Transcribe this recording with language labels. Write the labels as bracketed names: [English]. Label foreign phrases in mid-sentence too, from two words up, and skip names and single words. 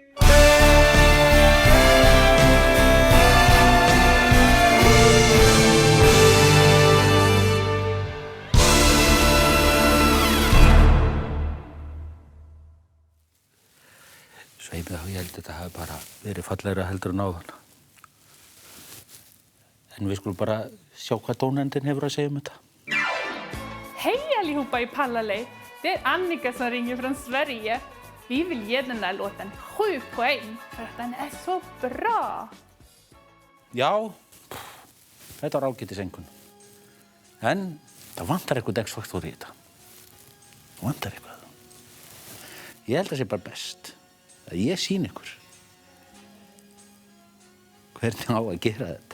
[Icelandic] Sveimið þá, ég held að þetta hafi bara verið fallegra heldur en áðan. En við skulum bara sjá hvað dónendin hefur [Swedish] att säga om detta. Hej allihopa i Pallalej! Det är Annika som ringer från Sverige. Vi vill ge den där låten 7 poäng för att den är så bra. [Icelandic] Já, þetta var ágætis einhvern. En það vantar eitthvað X-faktor í þetta. Það vantar eitthvað. Ég held að það sé bara best að ég sýni ykkur hvernig á að gera þetta.